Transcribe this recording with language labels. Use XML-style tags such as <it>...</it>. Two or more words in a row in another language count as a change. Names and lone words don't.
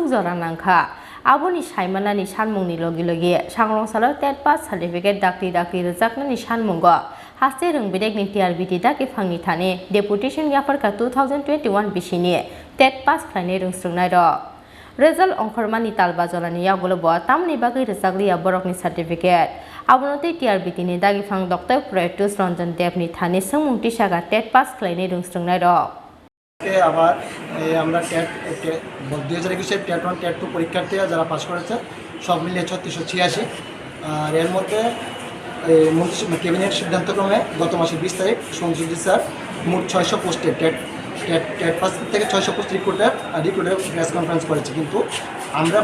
<trp>joranangkha aboni saimanani sanmungni logi Sangrong Salo</trp> <en>TET Pass Certificate</en> <trp>Dakti Rwjaknani Sanmungo Haste Rwjaknani TRBT Dagiphangni thani Deputation Yafarkha 2021 bisini</trp> <en>TET Pass</en> <trp>khlainai rungsrungnai ro Result ongkormani talba jorani yagolobo tamoni bagai Rwjakliya borokni certificate abonotei TRBT ni Dagiphang Deputation thani sungmungti shaka</trp> <en>TET Pass</en> <trp>khlainai rungsrungnai ro</trp> <bn>আবার আমরা টেট 2021 টেট 1 টেট 2 পরীক্ষার্থীরা যারা পাস করেছে সব মিলিয়ে 3686 আর এর মধ্যে ক্যাবিনেট সিদ্ধান্তক্রমে গত মাসের 20 তারিখ সংসদ স্যার মোট 600 পোস্টে টেট পাস থেকে 600 পোস্ট রিক্রুটের</bn> <en>press conference</en> <bn>করেছে কিন্তু আমরা</bn>